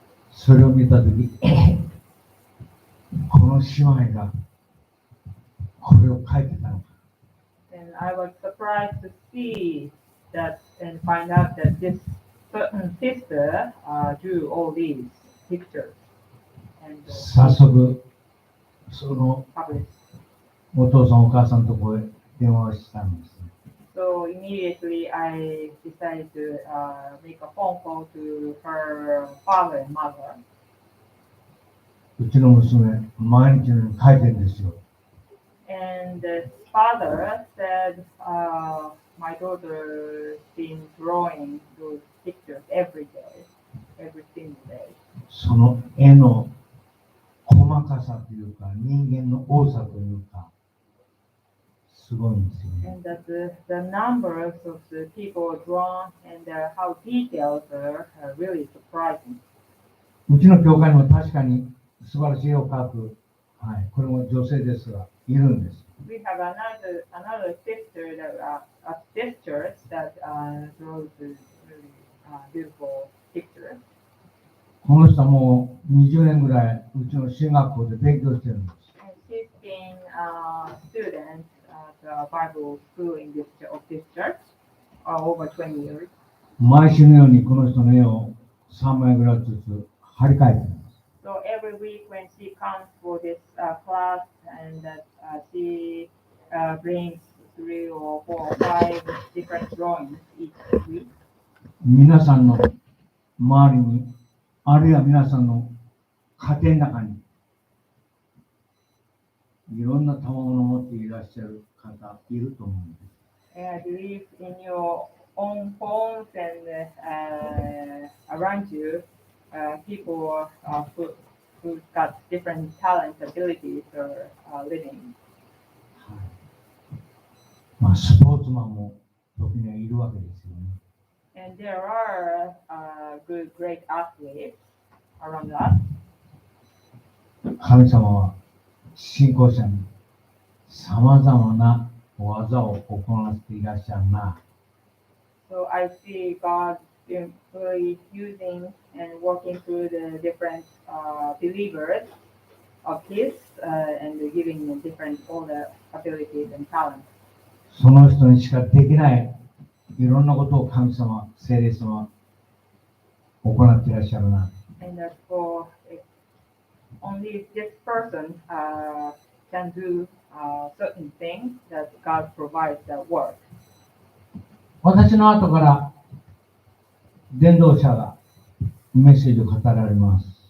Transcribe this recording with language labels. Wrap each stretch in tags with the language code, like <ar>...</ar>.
<ja>それを見たとき、この姉妹がこれを書いてたのか。</ja> <en>And I was surprised to see that and find out that this certain sister drew all these pictures and</en> <ja>早速、その</ja> <en>published.</en> <ja>お父さんお母さんのところへ電話をしたんです。</ja> <en>So immediately I decided to make a phone call to her father and mother.</en> <ja>うちの娘、毎日のように書いてるんですよ。</ja> <en>And the father said, my daughter's been drawing those pictures every single day.</en> <ja>その絵の細かさというか、人間の多さというか、すごいんですよね。</ja> <en>And that the numbers of the people drawn and how detailed are really surprising.</en> <ja>うちの教会にも確かに素晴らしい絵を描く、はい、これも女性ですが、いるんです。</ja> <en>We have another sister sisters that draws really beautiful pictures.</en> <ja>この人はもう20年ぐらいうちの進学校で勉強してるんです。</ja> <en>And she's been a student at a Bible school in this church over 20 years.</en> <ja>毎週のようにこの人の絵を3枚ぐらいずつ貼り替えてるんです。</ja> <en>So every week when she comes for this class, and she brings 3 or 4 or 5 different drawings each week.</en> <ja>皆さんの周りに、あるいは皆さんの家庭の中に、いろんな賜物を持っていらっしゃる方いると思うんです。</ja> <en>And I believe in your own homes and around you, people who've got different talents, abilities, or living.</en> <ja>まあ、スポーツマンも時にはいるわけですよね。</ja> <en>And there are good, great athletes around us.</en> <ja>神様は信仰者にさまざまな技を行っていらっしゃるな。</ja> <en>So I see God really using and working through the different believers of His and giving them different all the abilities and talents.</en> <ja>その人にしかできないいろんなことを神様、聖霊様は行っていらっしゃるな。</ja> <en>And that for only this person can do certain things that God provides that work.</en> <ja>私の後から伝道者がメッセージを語られます。</ja>